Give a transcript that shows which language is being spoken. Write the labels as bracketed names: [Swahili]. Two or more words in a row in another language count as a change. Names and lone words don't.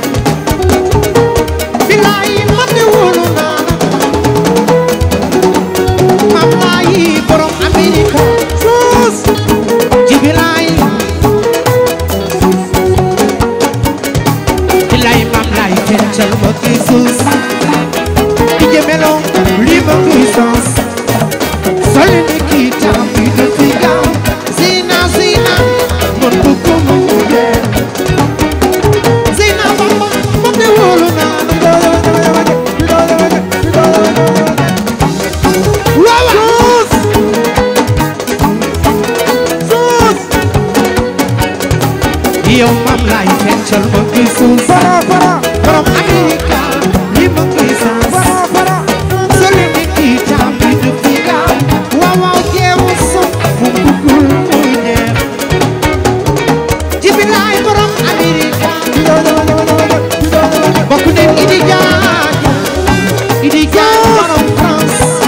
[Wolof] bilaay man de wóolu naa la mam laay borom Amerika suus ji bilaay mam laay feccal ma kay suus di jëmeloo [French] libre puissance [Wolof] soli ni kii tam bi du fi gaaw zina man bëgg ko mu jeex zina bamba man de wóolu naa la waaw suus yow mam laay feccal ma kay suus para borom Amerika [French] libre puissance [Wolof] para soli ni kii tam bi du fi gaaw waaw jeewu so mu bëggul mu jeex ji bilaay borom Amerika bokk ne Idi Diagne borom France